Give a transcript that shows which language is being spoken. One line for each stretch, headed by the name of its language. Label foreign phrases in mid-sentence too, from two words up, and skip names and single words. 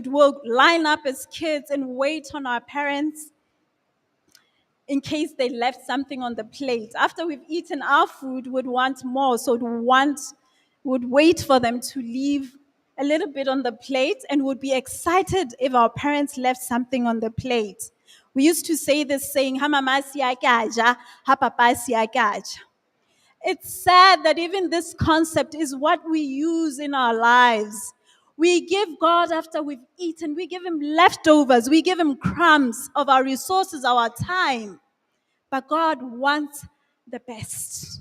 English: We'll line up as kids and wait on our parents in case they left something on the plate. After we've eaten our food, we'd want more, so would wait for them to leave a little bit on the plate and would be excited if our parents left something on the plate. We used to say this saying,
Zulu: "Ha mama siyakaja, ha papa siyakaja."
English: It's sad that even this concept is what we use in our lives. We give God after we've eaten. We give him leftovers. We give him crumbs of our resources, our time. But God wants the best.